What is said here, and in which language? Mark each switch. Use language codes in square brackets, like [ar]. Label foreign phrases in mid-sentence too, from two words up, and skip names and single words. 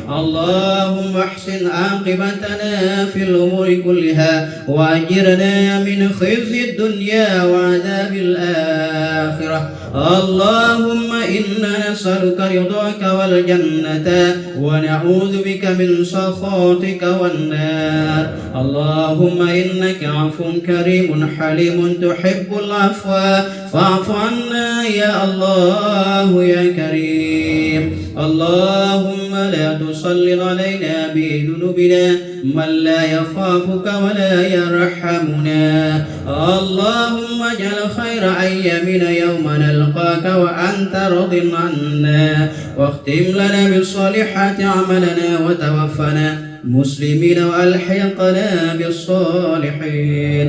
[ar] اللهم أحسن عاقبتنا في الأمور كلها وأجرنا من خزي دنيا وعذاب الآخرة. اللهم إنا نسألك رضاك والجنة ونعوذ بك من سخطك والنار. اللهم إنك عفو كريم حليم تحب العفو فاعف عنا يا الله يا كريم. اللهم لا تسلط علينا بذنوبنا من لا يخافك ولا يرحمنا. اللهم اجعل خير أيامنا يوم نلقاك وأنت راض عنا، واختم لنا بالصالحات أعمالنا وتوفنا مسلمين وألحقنا بالصالحين.